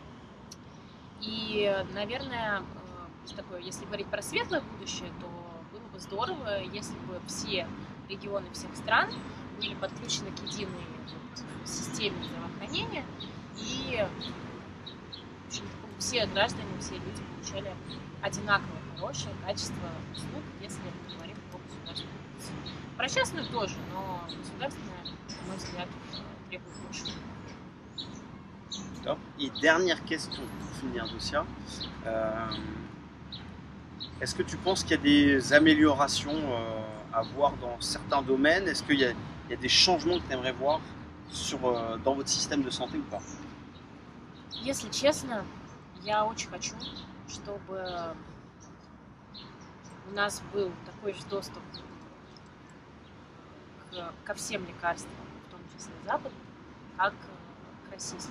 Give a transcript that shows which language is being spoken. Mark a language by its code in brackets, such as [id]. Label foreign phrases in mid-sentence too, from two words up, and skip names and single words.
[ru] И, наверное, такое, если говорить про светлое будущее, то было бы здорово, если бы все регионы всех стран были подключены к единой системе здравоохранения, и в общем, все граждане, все люди получали одинаково хорошее качество услуг, если мы говорим о государственной медицине. Про частную тоже, но государственная, на мой взгляд, требует лучше. [fr] Top. Et dernière question pour finir, Dosia. Est-ce que tu penses qu'il y a des améliorations à voir dans certains domaines? Est-ce qu'il y a des changements que tu aimerais voir dans votre système de santé ou pas? [ru] Если честно, я очень хочу, чтобы у нас был такой же доступ ко всем лекарствам, в том числе западным, как к российским.